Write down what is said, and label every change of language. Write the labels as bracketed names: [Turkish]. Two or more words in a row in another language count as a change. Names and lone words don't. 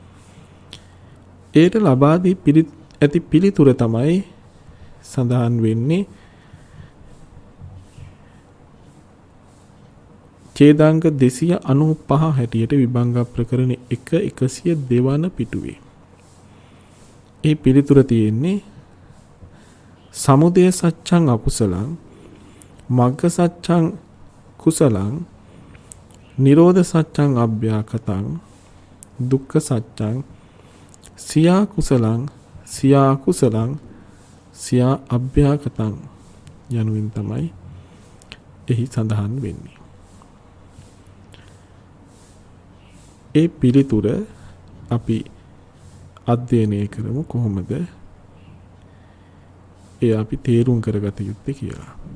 [Sinhala] ඒට ලබා දී ඇති පිළිතුර තමයි සඳහන් වෙන්නේ ඡේදාංග 295 හැටියට විභංග ප්‍රකරණ 102 වන පිටුවේ. ඒ පිළිතුර තියෙන්නේ [Pali] සමුදය සත්‍යං අකුසලං මග්ග සත්‍යං කුසලං නිරෝධ සත්‍යං අභ්‍යාකතං දුක්ඛ සත්‍යං සියා කුසලං සියා කුසලං සියා අභ්‍යාකතං [Sinhala] යනුවෙන් තමයි එහි සඳහන් වෙන්නේ. ඒ පිළිතුර අපි අධ්‍යයනය කරමු කොහොමද ඒ අපි තේරුම් කරගත යුත්තේ කියලා.